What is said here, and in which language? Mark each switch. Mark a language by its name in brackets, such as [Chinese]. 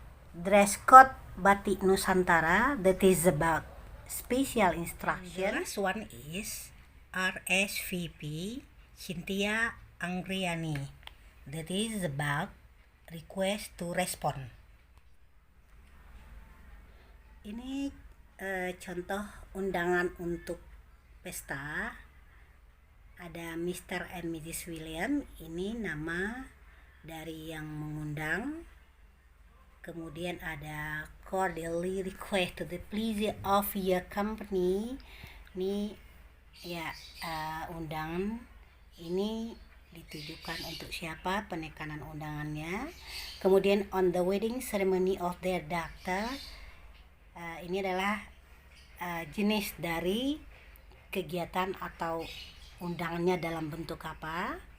[English] Dress code Batik Nusantara, that is about special instruction. The last one is RSVP Cynthia Angriani, that is about request to respond. [Indonesian] Ini contoh undangan untuk pesta. Ada Mr. and Mrs. William, ini nama dari yang mengundang. Kemudian ada [English] cordially request to the pleasure of your company. [Indonesian] Ini ya undangan ini ditujukan untuk siapa, penekanan undangannya. Kemudian [English] on the wedding ceremony of their daughter, [Indonesian] ini adalah jenis dari kegiatan atau undangannya dalam bentuk apa.